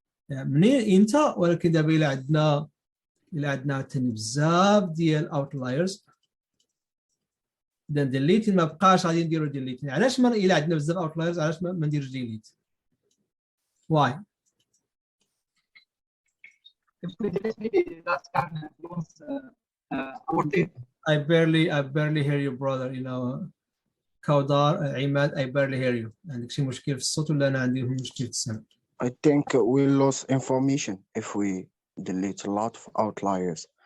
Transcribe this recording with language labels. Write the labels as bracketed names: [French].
[Arabic] منين انت ولكن دابا إلا عندنا تاني بزاف ديال outliers then delete ما بقاش غادي نديرو delete. علاش ما إلا عندنا بزاف outliers علاش ما نديروش delete؟ [English] Why؟ If we delete that can influence our data. I barely hear you, brother. كودار عماد I barely hear you. [Arabic] عندك شي مشكل في الصوت ولا أنا عندي مشكل في السمع؟ [English] I think we lose information if we delete a lot of outliers.